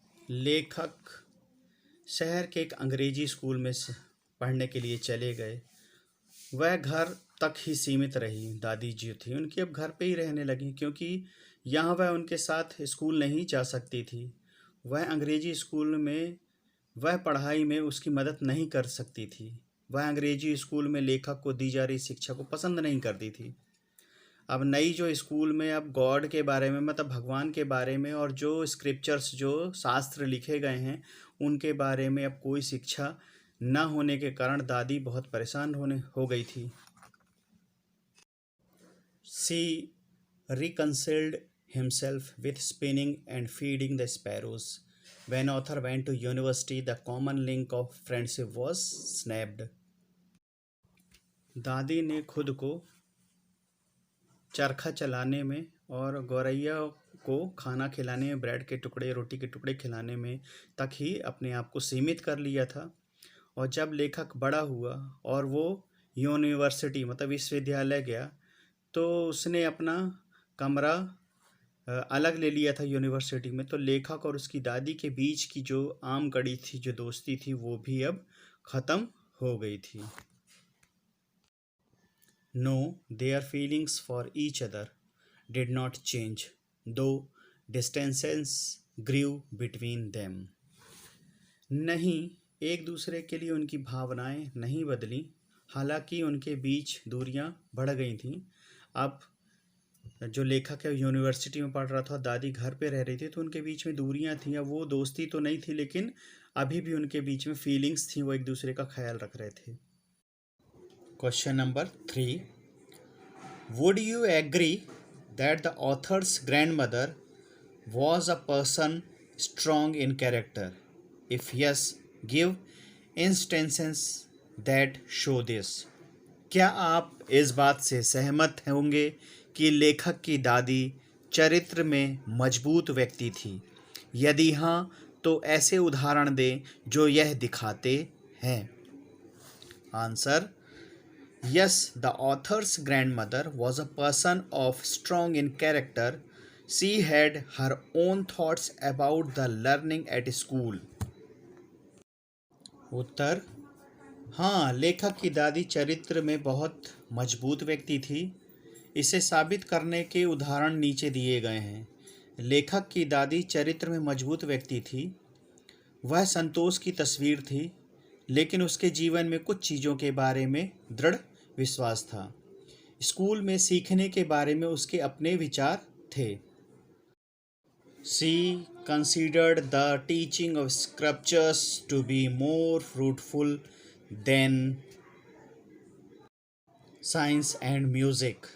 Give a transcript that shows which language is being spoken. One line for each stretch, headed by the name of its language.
Hindi: लेखक शहर के एक अंग्रेजी स्कूल में पढ़ने के लिए चले गए। वह घर तक ही सीमित रही। दादी जी थी उनकी अब घर पे ही रहने लगी क्योंकि यहाँ वह उनके साथ स्कूल नहीं जा सकती थी। वह अंग्रेजी स्कूल में वह पढ़ाई में उसकी मदद नहीं कर सकती थी। वह अंग्रेजी स्कूल में लेखक को दी जा रही शिक्षा को पसंद नहीं करती थी। अब नई जो स्कूल में अब गॉड के बारे में, मतलब भगवान के बारे में, और जो स्क्रिप्चर्स, जो शास्त्र लिखे गए हैं उनके बारे में अब कोई शिक्षा न होने के कारण दादी बहुत परेशान हो गई थी।
English: She reconciled himself with spinning and feeding the sparrows. When author went to university, the common link of friendship was snapped.
Hindi: दादी ने खुद को चरखा चलाने में और गौरैया को खाना खिलाने में, ब्रेड के टुकड़े, रोटी के टुकड़े खिलाने में तक ही अपने आप को सीमित कर लिया था। और जब लेखक बड़ा हुआ और वो यूनिवर्सिटी, मतलब विश्वविद्यालय गया, तो उसने अपना कमरा अलग ले लिया था यूनिवर्सिटी में। तो लेखक और उसकी दादी के बीच की जो आम कड़ी थी, जो दोस्ती थी, वो भी अब ख़त्म हो गई थी।
English: No, their feelings for each other did not change, though distances grew between them.
Hindi: नहीं, एक दूसरे के लिए उनकी भावनाएं नहीं बदली, हालांकि उनके बीच दूरियां बढ़ गई थीं। अब जो लेखक है यूनिवर्सिटी में पढ़ रहा था, दादी घर पे रह रही थी, तो उनके बीच में दूरियां थीं। अब वो दोस्ती तो नहीं थी, लेकिन अभी भी उनके बीच में फीलिंग्स थी, वो एक दूसरे का ख्याल रख रहे थे।
English: Question number 3. Would you agree that the author's grandmother was a person strong in character? If yes, give instances that show this.
Hindi: क्या आप इस बात से सहमत होंगे कि लेखक की दादी चरित्र में मजबूत व्यक्ति थी? यदि हाँ, तो ऐसे उदाहरण दें जो यह दिखाते हैं।
English: Answer, yes, the author's grandmother was a person of strong in character. She had her own thoughts about the learning at school.
Hindi: उत्तर, हाँ, लेखक की दादी चरित्र में बहुत मजबूत व्यक्ति थी। इसे साबित करने के उदाहरण नीचे दिए गए हैं। लेखक की दादी चरित्र में मजबूत व्यक्ति थी। वह संतोष की तस्वीर थी, लेकिन उसके जीवन में कुछ चीज़ों के बारे में दृढ़ विश्वास था। स्कूल में सीखने के बारे में उसके अपने विचार थे।
English: She considered the teaching of scriptures to be more fruitful than science and music.